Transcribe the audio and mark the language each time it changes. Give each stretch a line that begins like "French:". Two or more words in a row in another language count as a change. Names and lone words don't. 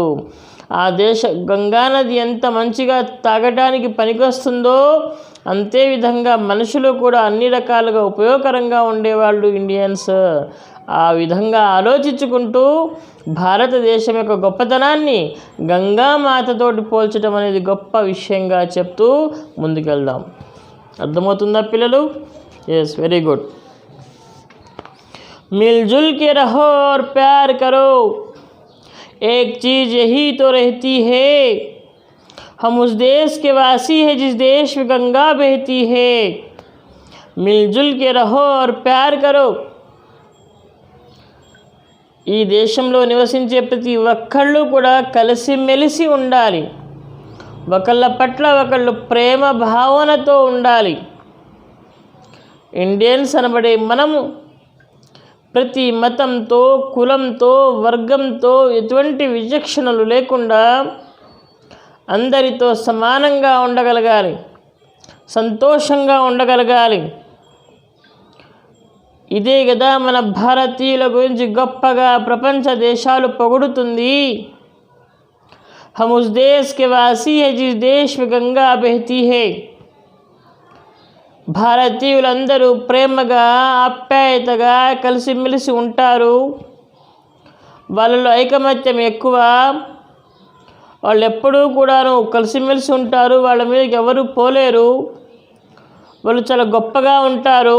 Telugu: ఆ గంగానది ఎంత మంచిగా తాగటానికి పనికొస్తుందో అంతే విధంగా మనుషులు కూడా అన్ని రకాలుగా ఉపయోగకరంగా ఉండేవాళ్ళు ఇండియన్స్. ఆ విధంగా ఆలోచించుకుంటూ భారతదేశం యొక్క గొప్పతనాన్ని గంగామాతతోటి పోల్చడం అనేది గొప్ప విషయంగా చెప్తూ ముందుకెళ్దాం. అర్థమవుతుందా పిల్లలు?
English: yes, very good.
Hindi: मिलजुल के रहो और प्यार करो, एक चीज़ यही तो रहती है, हम उस देश के वासी हैं जिस देश में गंगा बहती है. मिलजुल के रहो और प्यार करो.
Telugu: ఈ దేశంలో నివసించే ప్రతి ఒక్కళ్ళు కూడా కలిసిమెలిసి ఉండాలి. ఒకళ్ళ పట్ల ఒకళ్ళు ప్రేమ భావనతో ఉండాలి. ఇండియన్స్ అనబడే మనము ప్రతి మతంతో, కులంతో, వర్గంతో ఎటువంటి విచక్షణలు లేకుండా అందరితో సమానంగా ఉండగలగాలి, సంతోషంగా ఉండగలగాలి. ఇదే కదా మన భారతీయుల గురించి గొప్పగా ప్రపంచ దేశాలు పొగుడుతుంది.
Hindi: हम उस देश के वासी हैं जिस देश में गंगा बहती है.
Telugu: భారతీయులందరూ ప్రేమగా, ఆప్యాయతగా కలిసిమెలిసి ఉంటారు. వాళ్ళలో ఐకమత్యం ఎక్కువ. వాళ్ళు ఎప్పుడూ కూడాను కలిసిమెలిసి ఉంటారు. వాళ్ళ మీదకి ఎవరు పోలేరు. వాళ్ళు చాలా గొప్పగా ఉంటారు.